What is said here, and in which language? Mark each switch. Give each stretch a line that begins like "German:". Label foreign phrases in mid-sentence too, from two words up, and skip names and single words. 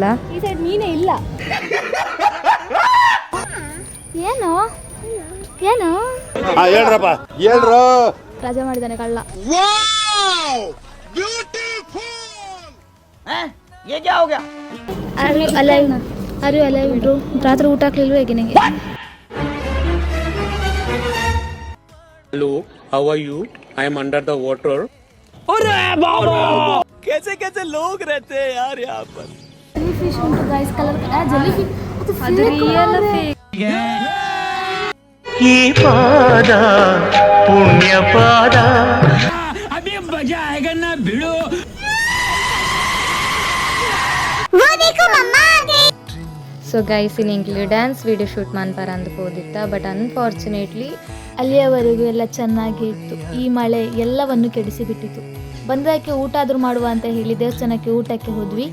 Kannada: ಈ ಸೈಡ್ ಮೀನೇ ಇಲ್ಲ. ಏನು ಏನು ಹೇಳ್ರಪ್ಪ ಹೇಳ್ರು. ರಜೆ ಮಾಡಿದಾನೆ ಕಳ್ಳ. ಅರೆ ಅಲ್ಲ ಬ್ರೋ, ರಾತ್ರಿ ಊಟ ಹಾಕ್ಲಿಲ್ವ ಹೇಗೆ ನಿಂಗೆ?
English: Hello, how are you? I am under the water.
Hindi: अरे बाबा! कैसे कैसे लोग रहते हैं यार यहाँ पर? Jellyfish उनको guys कलर का jellyfish
Kannada: ಅದು
English: real fake.
Kannada: ಈ ಪಾದ ಪುಣ್ಯ ಪಾದ.
Hindi: अभी मजा आएगा ना भिड़ो.
English: so guys
Kannada: ಇನ್ನಿಂಗ್ಲಿ
English: dance video shoot
Kannada: ಮಾಡ್ಪಾರ ಅಂದ್ಕೋದಿತ್ತ.
English: but unfortunately
Kannada: ಅಲ್ಲಿಯವರೆಗೂ ಎಲ್ಲ ಚೆನ್ನಾಗಿ ಇತ್ತು. ಈ ಮಳೆ ಎಲ್ಲವನ್ನು ಕೆಡಿಸಿಬಿಟ್ಟಿತು. ಬಂದಕ್ಕೆ ಊಟ ಆದ್ರೂ ಮಾಡುವ ಅಂತ ಹೇಳಿ ದೇವಸ್ಥಾನಕ್ಕೆ ಊಟಕ್ಕೆ ಹೋದ್ವಿ.